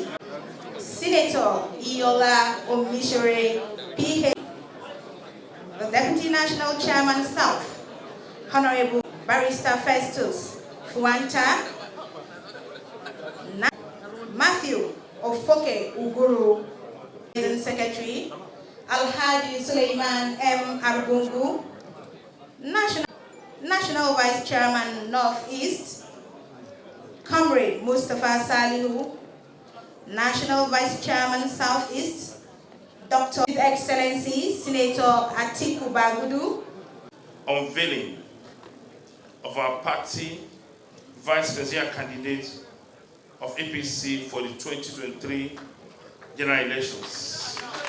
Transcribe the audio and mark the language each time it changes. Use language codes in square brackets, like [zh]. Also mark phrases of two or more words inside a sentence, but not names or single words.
[en] Senator Iola Omisore, PH, the Deputy National Chairman South, Honorable Barrister Festus Fuanta, Matthew Ofoke Uguru, President Secretary, Alhaji Suleiman M. Arbungu, National Vice Chairman Northeast, Comrade Mustafa Salihu, National Vice Chairman Southeast, Dr. His Excellency Senator Atiku Bagudu. Unveiling of our party vice presidential candidate of APC for the 2023 general elections.